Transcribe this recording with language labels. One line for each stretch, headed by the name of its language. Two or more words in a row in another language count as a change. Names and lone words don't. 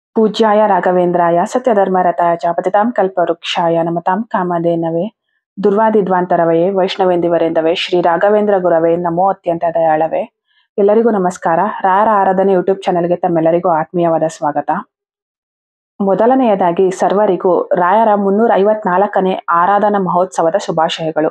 Sanskrit: पूज्याय राघवेन्द्राय सत्यधर्मरताय च पतितां कल्पवृक्षाय नमतां कामधेनवे ದುರ್ವಾದಿಧ್ವಾಂತರವೇ ವೈಷ್ಣವೇಂದಿವರೆಂದವೇ ಶ್ರೀ ರಾಘವೇಂದ್ರ ಗುರವೇ ನಮೋ ಅತ್ಯಂತ ದಯಾಳವೇ.
Kannada: ಎಲ್ಲರಿಗೂ ನಮಸ್ಕಾರ. ರಾಯರ ಆರಾಧನೆ ಯೂಟ್ಯೂಬ್ ಚಾನೆಲ್ಗೆ ತಮ್ಮೆಲ್ಲರಿಗೂ ಆತ್ಮೀಯವಾದ ಸ್ವಾಗತ. ಮೊದಲನೆಯದಾಗಿ ಸರ್ವರಿಗೂ ರಾಯರ 354ನೇ ಆರಾಧನಾ ಮಹೋತ್ಸವದ ಶುಭಾಶಯಗಳು.